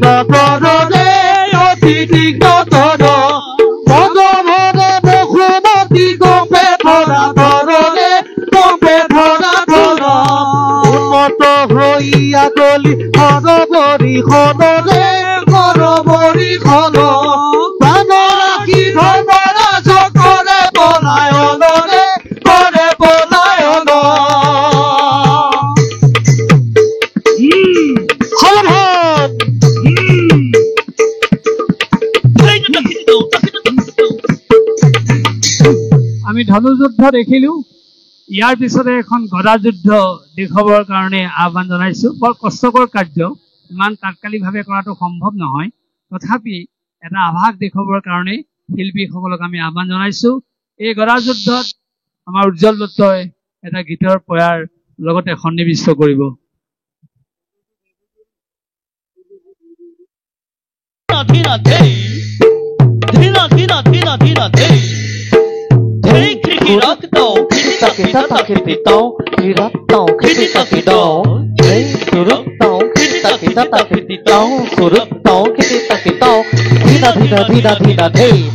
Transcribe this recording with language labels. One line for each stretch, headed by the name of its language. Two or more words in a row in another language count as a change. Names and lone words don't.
Assamese: তরে অতি তীক্ষ্ণ তর ভগবনে বহুমতি গোপে ধরা ধরনে গোপে ধরা ধর উন্মত হইয়া গলি হরবরি খনরে হরবরি খন প্রাণ রাখি ধর্মরাজ করে পলায়নরে করে পলায়ন হরভট আমি ধনুযুদ্ধ দেখিলো। ইয়াৰ পিছতে এখন গদা যুদ্ধ দেখুৱাবৰ কাৰণে আহ্বান জনাইছো। বৰ কষ্টকৰ কাৰ্য, ইমান তাৎকালিকভাৱে কৰাটো সম্ভৱ নহয়। তথাপি এটা আভাস দেখুৱাবৰ কাৰণে শিল্পীসকলক আমি আহ্বান জনাইছো। এই গদা যুদ্ধত আমাৰ উজ্জ্বল দত্তই এটা গীতৰ প্ৰয়াৰ লগতে সন্নিৱিষ্ট কৰিব। Tina hey, Tina hey, hey kiki rock do, kiki taki do, kiki taki do, hey suruk do, kiki taki do, suruk do, kiki taki do, Tina hey,